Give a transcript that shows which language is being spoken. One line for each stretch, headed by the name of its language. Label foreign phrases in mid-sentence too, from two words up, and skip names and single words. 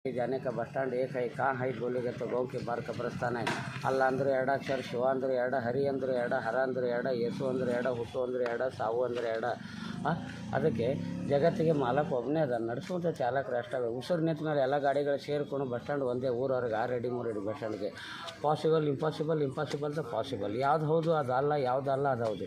Hindi: जाने का
English: bus stand
Hindi: एक है, कहाँ है बोलेगे तो गाँव के बाहर कब्रस्तान है।
Kannada: अल्लाह अंदर ಎರಡು ಅಕ್ಷರ, ಶಿವ ಅಂದ್ರೆ ಎರಡು, ಹರಿ ಅಂದ್ರೆ ಎರಡು, ಹರ ಅಂದ್ರೆ ಎರಡು, ಯೇಸು ಅಂದ್ರೆ ಎರಡು, ಹುಟ್ಟು ಅಂದ್ರೆ ಎರಡು, ಸಾವು ಅಂದ್ರೆ ಎರಡು. ಅದಕ್ಕೆ ಜಗತ್ತಿಗೆ ಮಾಲಕ್ ಒಬ್ಬನೇ ಅದ, ನಡೆಸುವಂಥ ಚಾಲಕರು ಅಷ್ಟೇ. ಉಸಿರು ನಿಂತ ಮೇಲೆ ಎಲ್ಲ ಗಾಡಿಗಳು ಸೇರಿಕೊಂಡು
English: bus stand
Kannada: ಒಂದೇ ಊರವ್ರಿಗೆ 6 ಅಡಿ 3 ಅಡಿ ಬಸ್ ಸ್ಟ್ಯಾಂಡ್ಗೆ.
English: possible impossible, impossible the possible.
Kannada: ಯಾವ್ದು ಹೌದು ಅದಲ್ಲ, ಯಾವುದಲ್ಲ ಅದು ಹೌದು.